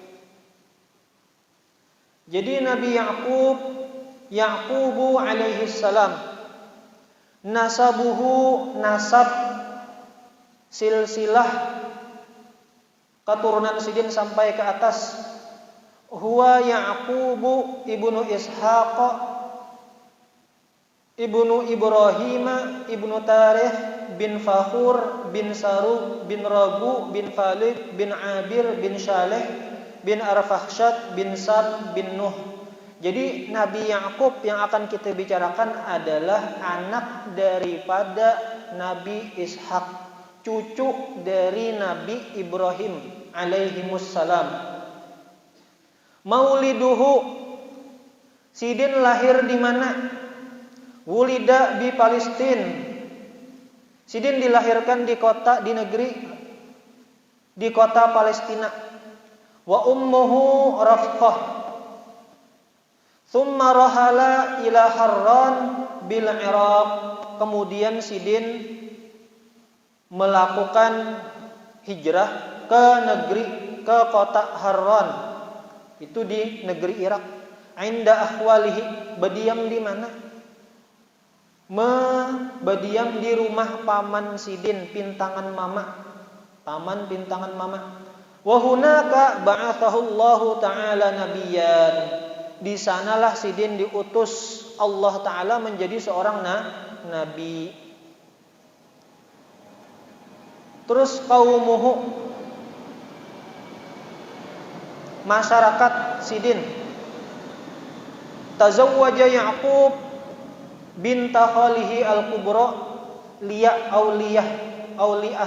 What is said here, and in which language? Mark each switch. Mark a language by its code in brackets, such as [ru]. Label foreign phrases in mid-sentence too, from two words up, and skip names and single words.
[bjn] Jadi Nabi Ya'qubu [ar] عليه السلام, [bjn] nasabuhu, nasab silsilah keturunan Sidin sampai ke atas, [ar] هو يعقوب ابن إسحاق ابن إبراهيم ابن تارخ بن فاخور بن سارو بن راغو بن فالد بن عابر بن صالح بن أرفخشد بن سام بن نوح. [bjn] Jadi Nabi Ya'qub yang akan kita bicarakan adalah anak daripada Nabi Ishak, cucu dari Nabi Ibrahim alaihimussalam. Mauliduhu, Sidin lahir di mana? Wulida di Palestina. Sidin dilahirkan di kota Palestina. [ar] وأمه رفقة. ثم رحل إلى حران بالعراق. [bjn] Kemudian Sidin melakukan hijrah ke kota Harran. Itu di negeri Irak. [ar] عند أخواله, [bjn] berdiam di mana? Berdiam di rumah paman Sidin, pintangan mama. Paman pintangan mama. [ar] وهناك بعثه الله تعالى نبيا. [bjn] Di sanalah Sidin diutus Allah Ta'ala menjadi seorang nabi. Terus qaumuhu, masyarakat Sidin. [ar] تزوج يعقوب بنت خاله الكبرى أولية.